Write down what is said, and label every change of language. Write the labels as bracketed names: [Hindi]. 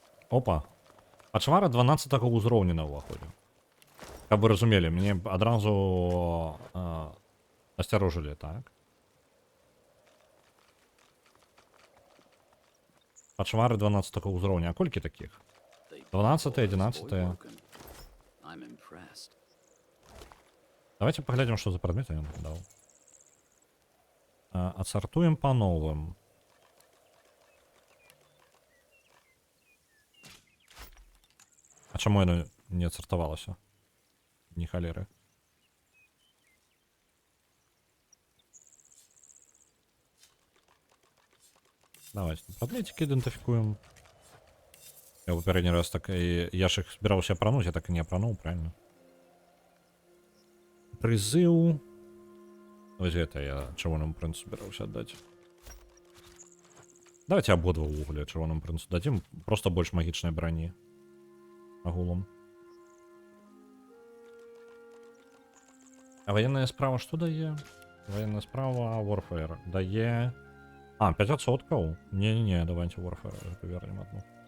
[Belarusian] Опа. Пачвара 12-го ўзроўня на ўваходзе. Каб вы разумелі, мне адразу асцярожылі, так? Пачвары 12-го ўзроўня. А колькі такіх? 12, 11. [English] I'm impressed. [Russian] Давайте поглядим, что за предметы я нам дал. Отсортуем по новым. А чему оно не отсортовалось? Ни холеры. Давайте предметики идентификуем. Я в передний раз так и... Я ж их собирался опрануть, я так и не опранул, правильно? Призыв. Ось это я червоному принцу собирался отдать. Давайте ободва угля червоному принцу дадим. Просто больше магичной брони. Агулом. А военная справа что дае? Военная справа Warfare дае... А, 500. Не-не-не, давайте Warfare повернем одну.